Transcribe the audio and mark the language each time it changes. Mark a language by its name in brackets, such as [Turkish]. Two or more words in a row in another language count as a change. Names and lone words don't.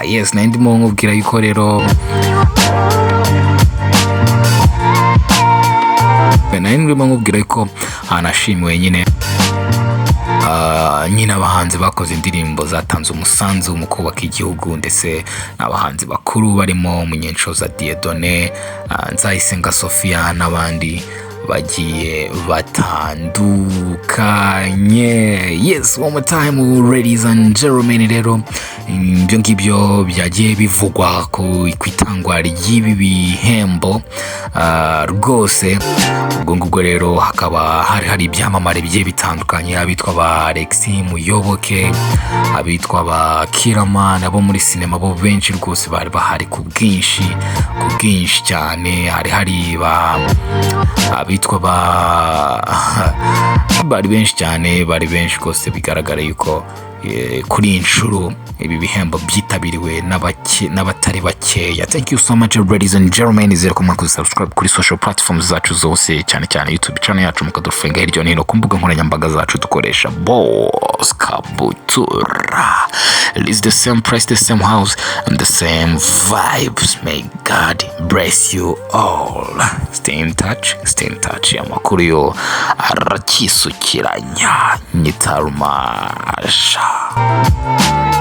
[Kinyarwanda] Yes, nari ndimo nkubwira yuko rero ko hanashimiwe nyine abahanzi bakoze indirimbo zatanze umusanzu mu kubaka igihugu, ndetse n'abahanzi bakuru barimo Munyenshoza Dieudonné, Nzayisenga Sophia n'abandi bagiye batandukanye. [English] Yes, one more time ladies and gentlemen, [Kinyarwanda] rero ibyo ngibyo byagiye bivugwa ku itangwa ry'ibi bihembo rwose. Ubwo ngubwo rero hakaba hari ibyamamare bigiye bitandukanye, abitwa ba Alexis Muyoboke, abitwa ba Kirama, nabo muri sinema bo benshi rwose bari bahari ku bwinshi cyane. hari abitwa bari benshi cyane, bari benshi rwose. Bigaragara yuko kuri inshuro ibi bihembo byitabiriwe n'abatari bakeya. [English] Thank you so much ladies and gentlemen. [Kinyarwanda] Izere ko mwakoze subscribe kuri social platforms zacu zose, cyane YouTube channel yacu, mukadufunga hirya no hino ku mbuga nkoranyambaga zacu dukoresha Boss Kabutura. [English] It's the same price, the same house, and the same vibes. May God bless you all. Stay in touch. [Kinyarwanda] Amakuru yo arakisukiranya. Nyitaruma.